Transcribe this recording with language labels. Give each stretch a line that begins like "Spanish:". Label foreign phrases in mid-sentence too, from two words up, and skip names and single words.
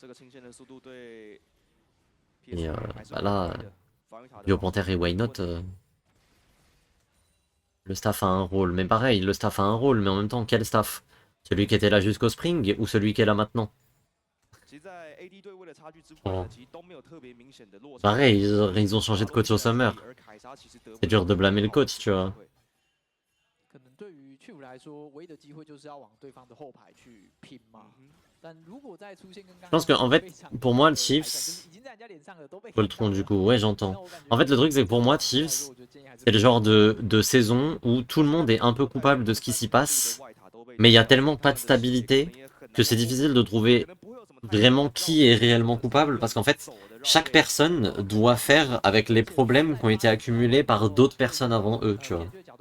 French: Et bah là, Biopanther et Why Not, le staff a un rôle. Mais pareil, le staff a un rôle, mais en même temps, quel staff? Celui qui était là jusqu'au spring ou celui qui est là maintenant? Voilà. Pareil, ils ont changé de coach au Summer. C'est dur de blâmer le coach, tu vois.
Chinese: 可能对于 Q 来说，唯一的机会就是要往对方的后排去拼嘛。但如果再出现跟
French: Je pense que en fait, pour moi, Chiefs, Voltron du coup, ouais j'entends. En fait le truc c'est que pour moi Chiefs, c'est le genre de saison où tout le monde est un peu coupable de ce qui s'y passe, mais il y a tellement pas de stabilité que c'est difficile de trouver vraiment qui est réellement coupable, parce qu'en fait, chaque personne doit faire avec les problèmes qui ont été accumulés par d'autres personnes avant eux, tu vois.